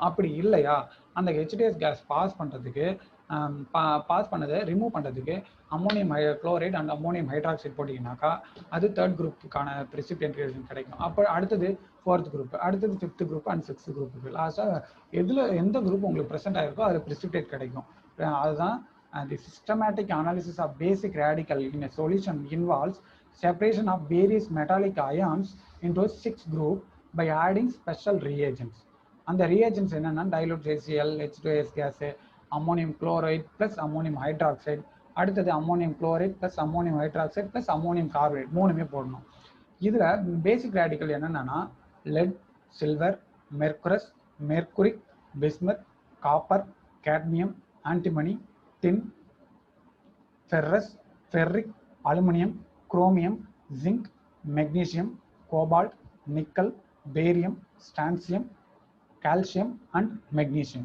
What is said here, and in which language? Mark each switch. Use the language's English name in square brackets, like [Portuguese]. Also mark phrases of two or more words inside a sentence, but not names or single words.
[Tamil] அப்படி இல்லையா அந்த H2S [English] gas pass [Tamil] பண்ணுறதுக்கு பாஸ் பண்ணதை ரிமூவ் பண்ணுறதுக்கு [English] ammonium chloride and ammonium hydroxide [Tamil] போட்டிங்கனாக்கா அது [English] third group precipitate [Tamil] கிடைக்கும். அப்போ அடுத்தது [English] fourth group, அடுத்தது fifth group and sixth group. [Tamil] லாஸ்ட்டாக எந்த குரூப் உங்களுக்கு ப்ரெசென்ட் ஆகிருக்கோ அதில் ப்ரெசிபிடேட் கிடைக்கும். [English] அதுதான் the systematic analysis of basic radical in a solution involves separation of various metallic ions into 6 groups by adding special reagents. அந்த reagents என்னன்னா dilute HCl, H2S gas, ammonium chloride plus ammonium hydroxide, அடுத்தது ammonium chloride plus ammonium hydroxide plus ammonium carbonate, [Tamil] மூணுமே போடணும். [English] இதில் basic radical என்னென்னா lead, silver, mercurous, mercuric, bismuth, copper, cadmium, antimony, tin, ferrous, ferric, aluminium, chromium, zinc, magnesium, cobalt, nickel, barium, strontium, calcium and magnesium.